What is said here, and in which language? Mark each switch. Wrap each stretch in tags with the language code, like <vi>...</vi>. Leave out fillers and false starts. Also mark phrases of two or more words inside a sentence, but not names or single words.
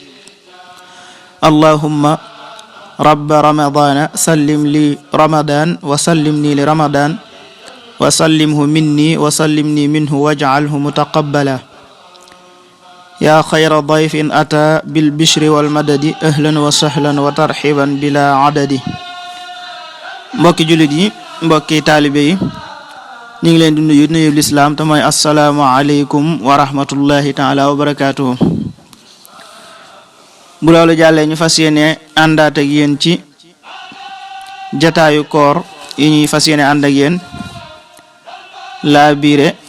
<ar>اللهم رب رمضان سلم لي رمضان وسلمني لرمضان وسلمه مني وسلمني منه واجعله متقبلا يا خير ضيف أتى بالبشر والمدد أهلا وسهلا وترحيبا بلا عدد</ar> <wo>mbokki jullit yi mbokki taalibe yi ñu ngi leen di nuyu lislaam te mooy</wo> <ar>السلام عليكم ورحمة الله تعالى وبركاته</ar> <wo>bu loolu jàllee ñu fas yéene àndaat ak yéen ci jataayu koor yi ñuy fas yéene ànd ak yéen laa biire</wo>